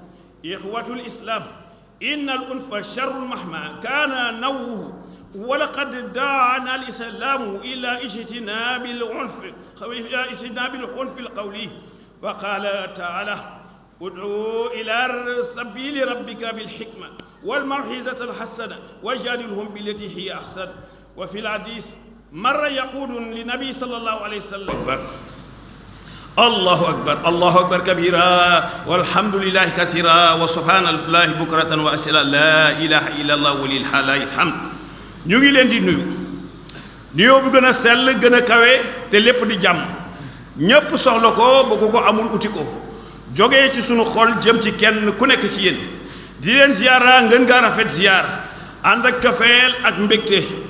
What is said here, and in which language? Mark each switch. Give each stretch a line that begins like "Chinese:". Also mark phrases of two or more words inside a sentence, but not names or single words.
Arabic: إخوة الإسلام، إن الأنف شر مهما كان نوعه، ولقد دعانا الإسلام إلى اجتناب العنف القولي، وقال تعالى: ادعو إلى سبيل ربك بالحكمة والموعظة الحسنة وجادلهم بالتي هي أحسن. وفي الحديث مرة يقول للنبي صلى الله عليه وسلم: أكبر، الله أكبر، الله أكبر كبيرا، والحمد لله كثيرا، وسبحان الله بكرة وأصيلا، لا إله إلا الله ولي الحمد.
Wolof: ñu ngi leen di nuyu nuyoo bu gën a sell gën a kawe te lépp di jàmm, ñépp soxla ko ba ku ko amul uti ko, jógee ci sunu xol jëm ci kenn ku nekk ci yéen, di leen ziyaara ngeen gaa rafet ziyaar ànd ak cofeel ak mbégte,